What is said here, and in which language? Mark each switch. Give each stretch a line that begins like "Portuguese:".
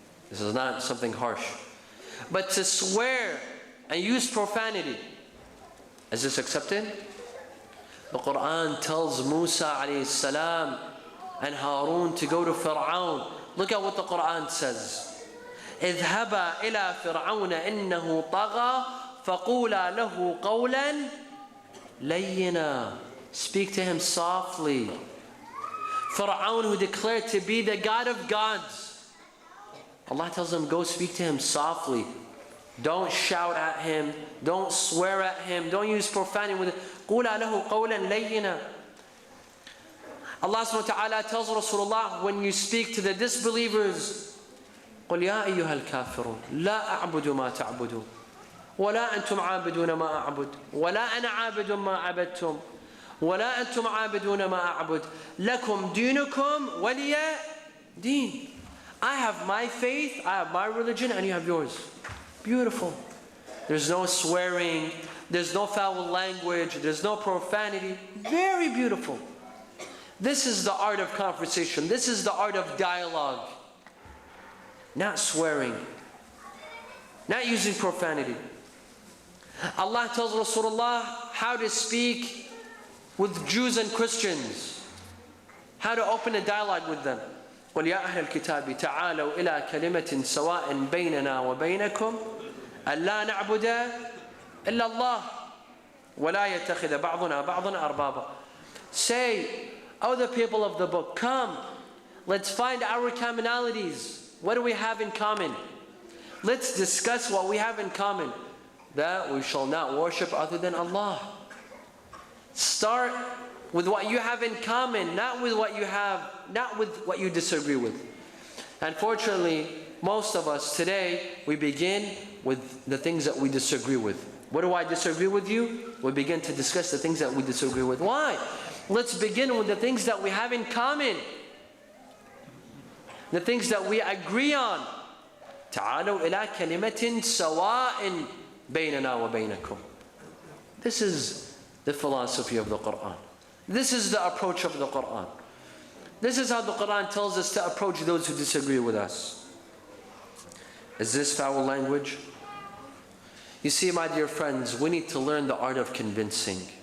English: This is not something harsh. But to swear and use profanity, is this accepted? The Quran tells Musa alayhi salam and Harun to go to Fir'aun. Look at what the Quran says.
Arabic: اذهبا إلى فرعون إنه طغى فقولا له قولا لينا.
English: Speak to him softly. Fir'aun, who declared to be the God of gods, Allah tells him, go speak to him softly. Don't shout at him. Don't swear at him. Don't use profanity with it.
Arabic: قولا له قولا لينا.
English: Allah subhanahu wa ta'ala tells Rasulullah, when you speak to the disbelievers,
Arabic: قل يا أيها الكافرون لا أعبد ما تعبدون ولا أنتم عابدون ما أعبد ولا أنا عابد ما عبدتم ولا أنتم عابدون ما أعبد لكم دينكم ولي دين.
English: I have my faith, I have my religion, and you have yours. Beautiful. There's no swearing, there's no foul language, there's no profanity. Very beautiful. This is the art of conversation. This is the art of dialogue. Not swearing, not using profanity. Allah tells Rasulullah how to speak with Jews and Christians, how to open a dialogue with them.
Arabic: قل يا أهل الكتاب تعالوا إلى كلمة سواء بيننا وبينكم ألا نعبد إلا الله ولا يتخذ بعضنا بعضا أربابا.
English: Say, O the people of the book, come, let's find our commonalities. What do we have in common? Let's discuss what we have in common. That we shall not worship other than Allah. Start with what you have in common, not with what you disagree with. Unfortunately, most of us today, we begin with the things that we disagree with. What do I disagree with you? We begin to discuss the things that we disagree with. Why? Let's begin with the things that we have in common. The things that we agree on.
Arabic: تعالوا إلى كلمة سواء بيننا وبينكم.
English: This is the philosophy of the Quran. This is the approach of the Quran. This is how the Quran tells us to approach those who disagree with us. Is this foul language? You see, my dear friends, we need to learn the art of convincing.